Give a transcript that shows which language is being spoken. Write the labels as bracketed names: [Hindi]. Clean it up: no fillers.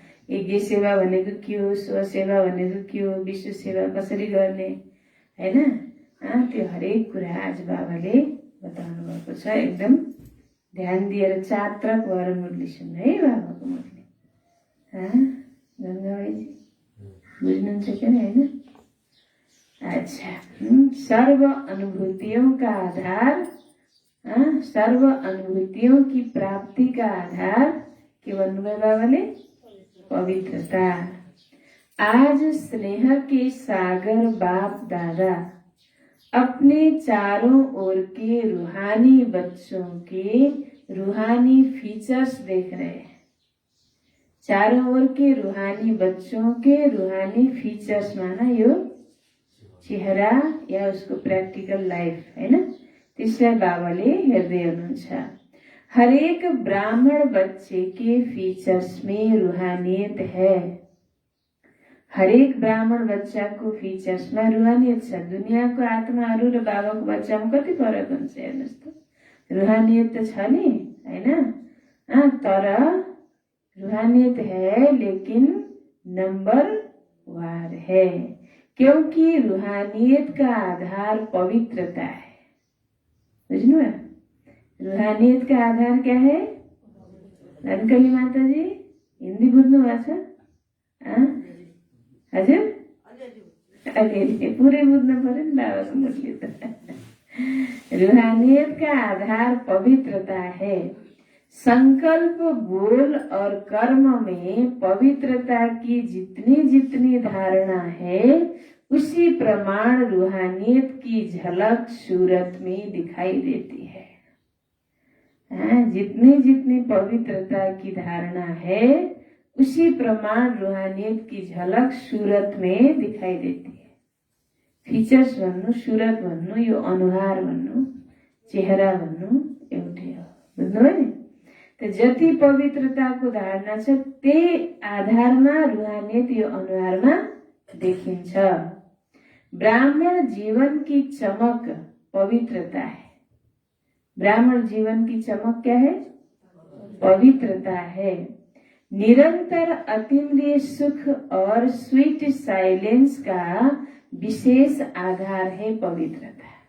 [Nepali] यज्ञ सेवा भनेको के हो, स्वसेवा भनेको के हो, विश्व सेवा कसरी गर्ने, हैन? त्यो हरेक कुरा आज बाबाले बताउनु भएको छ। एकदम ध्यान दिएर चात्रक भएर मुरली सुन्नु है, बाबाको मुरली। गङ्गाबाईजी बुझ्नुहुन्छ कि हैन? [Hindi] अच्छा, सर्व अनुभूतियों का आधार, सर्व अनुभूतियों की प्राप्ति का आधार [Nepali] के भन्नुभयो बाबाले? [Hindi] पवित्रता। आज स्नेह के सागर बाप दादा अपने चारों ओर के रूहानी बच्चों के रूहानी फीचर्स देख रहे हैं। चारों ओर के रूहानी बच्चों के रूहानी फीचर्स माना [Nepali] यो चेहरा या उसको प्रैक्टिकल लाइफ, हैन? त्यसलाई बाबाले हेर्दै हुनुहुन्छ। [Hindi] हरेक ब्राह्मण बच्चे के फीचर्स में रूहानियत है। [Nepali] हरेक ब्राह्मण बच्चाको फीचर्समा रूहानियत छ। दुनियाँको आत्माहरू र बाबाको बच्चामा कति फरक हुन्छ हेर्नुहोस् त। रूहानियत त छ नि, हैन? [Hindi] तर रूहानियत है, लेकिन नंबरवार है, क्योंकि रूहानियत का आधार पवित्रता है। [Nepali] बुझ्नु भयो? [Hindi] रूहानियत का आधार क्या है? [Nepali] रनकली माता जी हिंदी बुझ्नु भएको छ? हजुर, अलिअलि पुरै बुझ्नु पर्यो नि बाबाको मुरली त। [Hindi] रूहानियत का आधार पवित्रता है। संकल्प, बोल और कर्म में पवित्रता की जितनी जितनी धारणा है, उसी प्रमाण रूहानियत की झलक सूरत में दिखाई देती है। जितनी जितनी पवित्रता की धारणा है, उसी प्रमाण रूहानियत की झलक सूरत में दिखाई देती है। [Nepali] फिचर्स भन्नु, सूरत भन्नु, यो अनुहार भन्नु, चेहरा भन्नु एउटै हो। बुझ्नुभयो नि? त जति पवित्रताको धारणा छ, त्यही आधारमा रूहानियत यो अनुहारमा देखिन्छ। [Hindi] ब्राह्मण जीवन की चमक पवित्रता है। ब्राह्मण जीवन की चमक क्या है? पवित्रता है। निरंतर अतीन्द्रिय सुख और स्वीट साइलेंस का विशेष आधार है पवित्रता।